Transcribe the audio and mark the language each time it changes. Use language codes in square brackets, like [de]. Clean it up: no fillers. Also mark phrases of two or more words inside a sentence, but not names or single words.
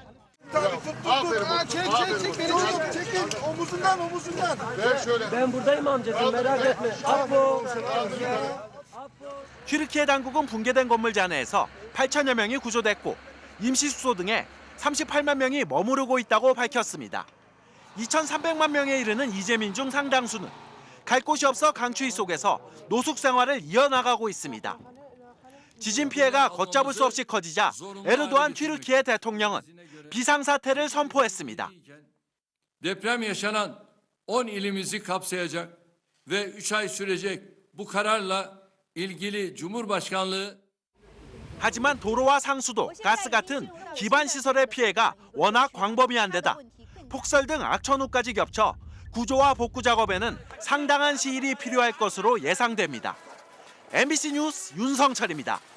[ko] 튀르키예 당국은 붕괴된 건물 잔해에서 8,000여 명이 구조됐고 임시 숙소 등에 38만 명이 머무르고 있다고 밝혔습니다. 2,300만 명에 이르는 이재민 중 상당수는 갈 곳이 없어 강추위 속에서 노숙 생활을 이어나가고 있습니다. 지진 피해가 걷잡을 수 없이 커지자 에르도안 튀르키예 대통령은 비상사태를 선포했습니다. [tr] Deprem yaşanan 10 ilimizi kapsayacak ve 3 ay sürecek bu kararla ilgili Cumhurbaşkanlığı [ko] 하지만 도로와 상수도, 가스 같은 기반 시설의 피해가 워낙 광범위한 데다 폭설 등 악천후까지 겹쳐 구조와 복구 작업에는 상당한 시일이 필요할 것으로 예상됩니다. MBC 뉴스 윤성철입니다.